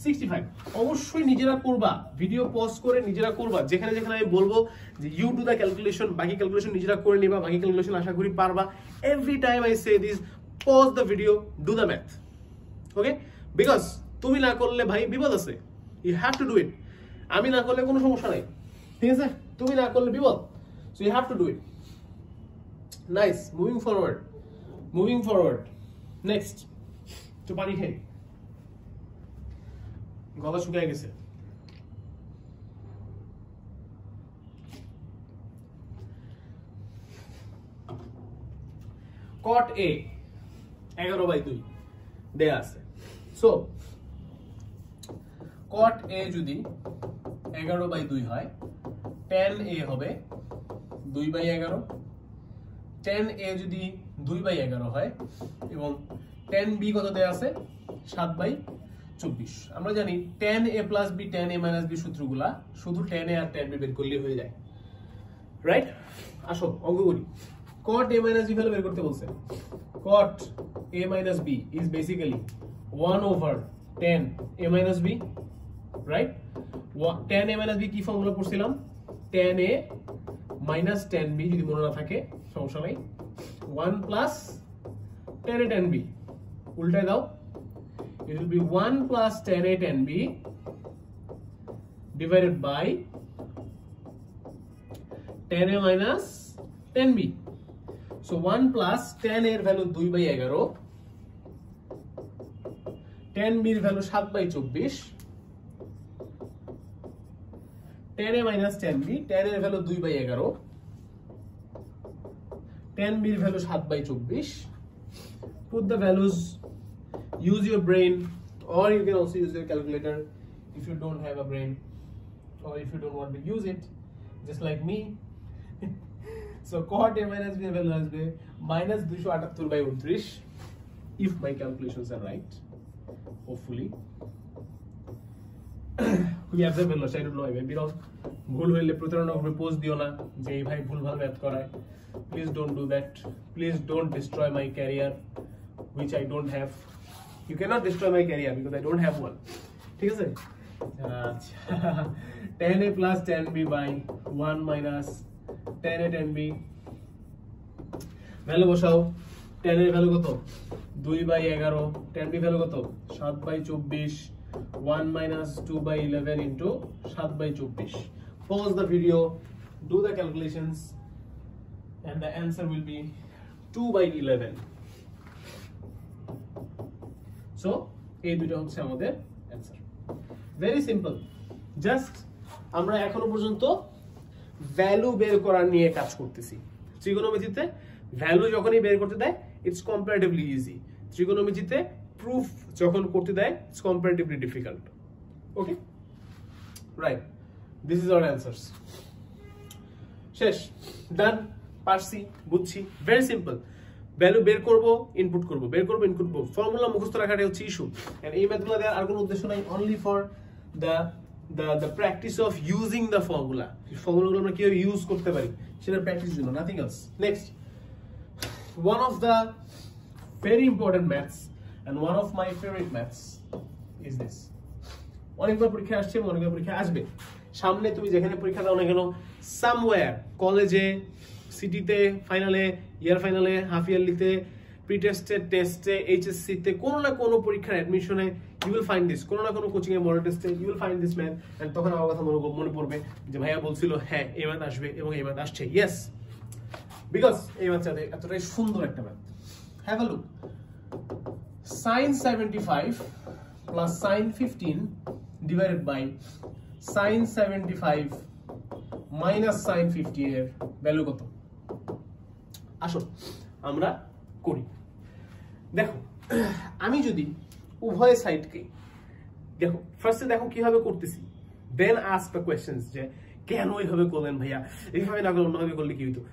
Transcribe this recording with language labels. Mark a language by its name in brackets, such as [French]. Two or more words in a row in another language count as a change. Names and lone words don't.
[Bangla] 65 অবশ্যই নিজেরা করবা, ভিডিও পজ করে নিজেরা করবা, যেখানে যেখানে আমি বলবো যে [English] you do the calculation, [Bangla] বাকি ক্যালকুলেশন নিজেরা করে নিবা, বাকি ক্যালকুলেশন আশা করি পারবা। [English] Every time I say this, pause the video, do the math, okay? [Bangla] বিকজ তুমি না করলে ভাই বিপদ আছে, [English] you have to do it. [Bangla] আমি না করলে কোনো সমস্যা নাই, ঠিক আছে? তুমি না করলে বিপদ, [English] so you have to do it. nice, moving forward. [Bangla] নেক্সট, একটু পানি খাই, গলা শুকিয়ে গেছে। cot a 11/2 দেয়া আছে। সো cot a যদি 11/2 হয়, tan a হবে 2/11। tan a যদি 2/11 হয় এবং tan b কত দেয়া আছে? 7/24। আমরা জানি [English] tan a plus b tan a minus b [Bangla] সূত্রগুলা শুধু tan a আর tan b বের করলে হয়ে যায়, রাইট? আসো অঙ্ক করি। [English] cot a minus b [Bangla] ভ্যালু বের করতে বলছে। [English] cot a minus b is basically 1 over tan a minus b, right? tan a minus b [Bangla] কি ফর্মুলা পড়ছিলাম? [English] tan a minus tan b, [Bangla] যদি মনে না থাকে সমস্যা নাই। [English] 1 plus tan a tan b, [Bangla] উল্টায় দাও, [English] it will be 1 plus tan a tan b divided by tan a minus tan b. So 1 plus tan a এর ভ্যালু 2/11, tan b এর ভ্যালু 7/24, tan a minus tan b, tan a এর ভ্যালু 2/11, tan b এর ভ্যালু 7/24. Put the values, use your brain, or you can also use your calculator if you don't have a brain, or if you don't want to use it, just like me. So cot a minus b value has been minus 278/29 if my calculations are right, hopefully. We have the value, I don't know, I may be wrong. [Bangla] ভুল হইলে প্রতারণা করবে, পোস্ট দিও না যে এই ভাই ভুলভাল ম্যাথ করায়। [English] Please don't do that. Please don't destroy my career, which I don't have. You cannot destroy my career because I don't have one. [Bangla] ঠিক আছে? [English] tan a plus tan b by 1 minus tan a tan b, ভ্যালু বসাও। [Bangla] tan এর ভ্যালু কত? 2/11, tan b ভ্যালু কত? [English] 7/24, 1 minus 2/11 into 7/24. Pause the video, do the calculations, and the answer will be 2/11. [Bangla] So এই দুটো হচ্ছে আমাদের অ্যানসার। [English] very simple, [Bangla] জাস্ট আমরা এখনো পর্যন্ত ভ্যালু বের করার নিয়ে কাজ করতেছি। ত্রিকোণমিতিতে ভ্যালু যখনই বের করতে দেয়, [English] it's comparatively easy. [Bangla] ত্রিকোণমিতিতে প্রুফ যখন করতে দেয়, [English] it's comparatively difficult. okay, right, this is our answers. [Bangla] শেষ, ডান, পারছি, বুঝছি, [English] very simple. [Bangla] ভ্যালু বের করব, ইনপুট করব, বের করব, ইনপুট করব, ফর্মুলা মুখস্থ রাখাটাই হচ্ছে ইস্যু। এন্ড এই ম্যাথগুলো দেওয়ার আর কোনো উদ্দেশ্য নাই, [English] only for the practice of using the formula. [Bangla] ফর্মুলাগুলো আমরা কিভাবে ইউজ করতে পারি সেটার প্র্যাকটিস জন্য, [English] nothing else. নেক্সট, one of the very important maths and one of my favorite maths is this. [Bangla] অনেকবার পরীক্ষা আসছে, অনেকবার পরীক্ষা আসবে সামনে। তুমি যেখানে পরীক্ষা দাও না কেন, সামওয়্যার, কলেজে, সিটিতে, ফাইনালে, ইয়ার ফাইনালে, হাফ ইয়ারলিতে, প্রি টেস্টে, টেস্টে, এইচএসসি তে, কোনো না কোনো পরীক্ষার অ্যাডমিশনে [English] you will find this, [Bangla] কোনো না কোনো কোচিং এ, মডেল টেস্টে [English] you will find this math, and [Bangla] তখন আমার কথা মনে পড়বে যে ভাইয়া বলছিল হ্যাঁ এই ম্যাথ আসবে এবং এই ম্যাথ আসছে। [English] yes, because [Bangla] এই ম্যাথটা এতটাই সুন্দর একটা ম্যাথ। [English] have a look. sin 75 plus sin 15 divided by sin 75 minus sin 50 এর ভ্যালু কত? [Bangla] আসো আমরা করি। দেখো, আমি যদি উভয় সাইডকে দেখো, ফার্স্টে দেখো কিভাবে করতেছি, [English] then ask the questions [Bangla] যে কেন এইভাবে করলেন ভাইয়া, এইভাবে না করলে অন্যভাবে করলে কি হইতো।